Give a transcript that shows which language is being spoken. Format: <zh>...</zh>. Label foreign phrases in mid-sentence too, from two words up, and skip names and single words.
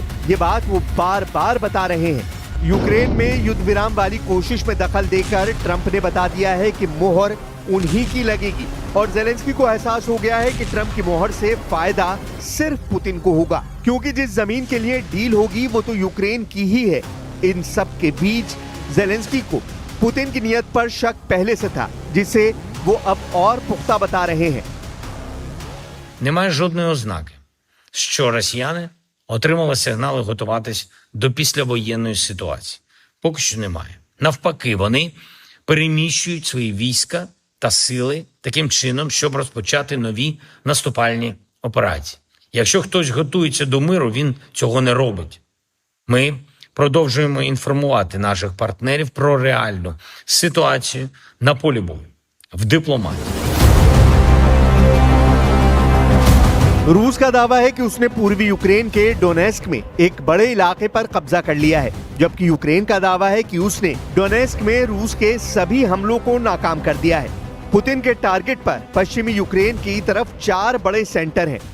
<hi>ये बात वो बार बार बता रहे हैं। यूक्रेन में युद्ध विराम वाली कोशिश में दखल देकर ट्रम्प ने बता दिया है कि मोहर उन्हीं की लगेगी और ज़ेलेंस्की को एहसास हो गया है कि ट्रम्प की मोहर से फायदा सिर्फ पुतिन को होगा, क्योंकि जिस जमीन के लिए डील होगी वो तो यूक्रेन की ही है। इन सब के बीच ज़ेलेंस्की को पुतिन की नीयत पर शक पहले से था, जिसे वो अब और पुख्ता बता रहे हैं।</hi> <uk>Немає жодної ознаки, що росіяни отримали сигнали готуватись до післявоєнної ситуації. Поки що немає. Навпаки, вони переміщують свої війська та сили таким чином, щоб розпочати нові наступальні операції. Якщо хтось готується до миру, він цього не робить. Ми продовжуємо інформувати наших партнерів про реальну ситуацію на полі бою, в дипломатії.</uk> <hi>रूस का दावा है कि उसने पूर्वी यूक्रेन के डोनेस्क में एक बड़े इलाके पर कब्जा कर लिया है, जबकि यूक्रेन का दावा है कि उसने डोनेस्क में रूस के सभी हमलों को नाकाम कर दिया है। पुतिन के टारगेट पर पश्चिमी यूक्रेन की तरफ 4 बड़े सेंटर हैं।</hi>